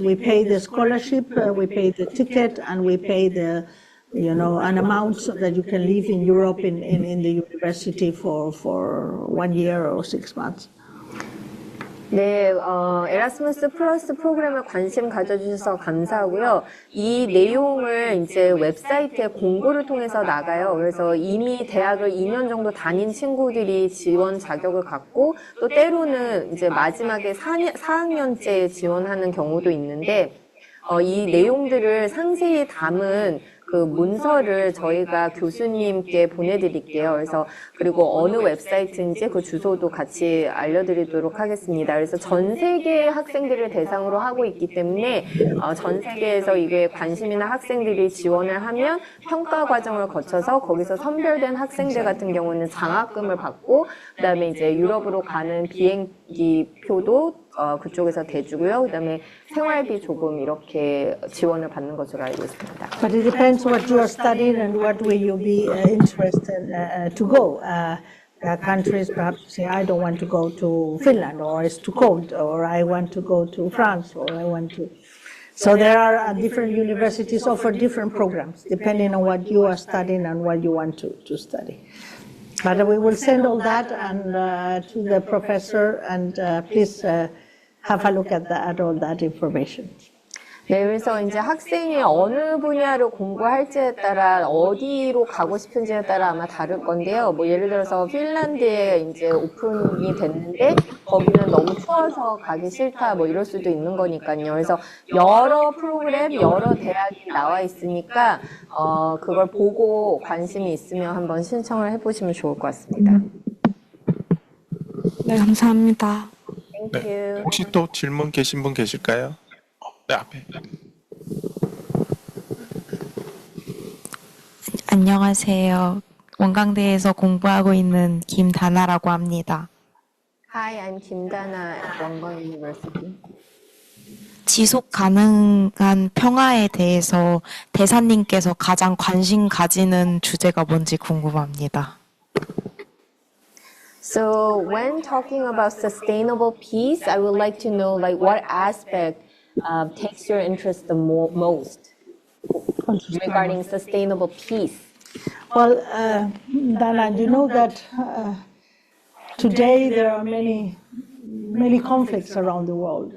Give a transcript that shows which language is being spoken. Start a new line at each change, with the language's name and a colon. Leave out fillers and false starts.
English: We pay the scholarship, we pay the ticket, and we pay an amount so that you can live in Europe in the university for 1 year or 6 months.
Korean: 네, 에라스무스 플러스 프로그램에 관심 가져주셔서 감사하고요. 이 내용을 이제 웨브사이트에 공고를 통해서 나가요. 그래서 이미 대학을 2년 정도 다닌 친구들이 지원 자격을 갖고 또 때로는 이제 마지막에 4학년째 지원하는 경우도 있는데 이 내용들을 상세히 담은 그 문서를 저희가 교수님께 보내드릴게요. 그래서 그리고 어느 웹사이트인지 그 주소도 같이 알려드리도록 하겠습니다. 그래서 전 세계 학생들을 대상으로 하고 있기 때문에 전 세계에서 이게 관심 있는 학생들이 지원을 하면 평가 과정을 거쳐서 거기서 선별된 학생들 같은 경우는 장학금을 받고 그다음에 이제 유럽으로 가는 비행기 표도 그쪽에서 대주고요. 그다음에 생활비 조금 이렇게 지원을 받는 것으로 알고 있습니다.
English: But it depends what you are studying and what will you be interested to go. There are countries perhaps say, I don't want to go to Finland, or it's too cold, or I want to go to France, or I want to. So there are different universities offer different programs depending on what you are studying and what you want to study. But we will send all that and to the professor, and please have a look at all that information.
Korean: 네, 그래서 이제 학생이 어느 분야를 공부할지에 따라 어디로 가고 싶은지에 따라 아마 다를 건데요. 뭐 예를 들어서 핀란드에 이제 오픈이 됐는데 거기는 너무 추워서 가기 싫다 뭐 이럴 수도 있는 거니까요. 그래서 여러 프로그램, 여러 대학이 나와 있으니까 그걸 보고 관심이 있으면 한번 신청을 해보시면 좋을 것 같습니다. 네, 감사합니다.
English: Thank you.
Korean: 혹시 또 질문 계신 분 계실까요? 네, 앞에. 안녕하세요. 원광대에서 공부하고 있는 김다나라고 합니다.
English: Hi, I'm 김다나 at 원광 University.
Korean: 지속 가능한 평화에 대해서 대사님께서 가장 관심 가지는 주제가 뭔지 궁금합니다.
English: So when talking about sustainable peace, I would like to know like what aspect takes your interest the most regarding sustainable peace. Well, Dana, you know that today there are many conflicts around the world.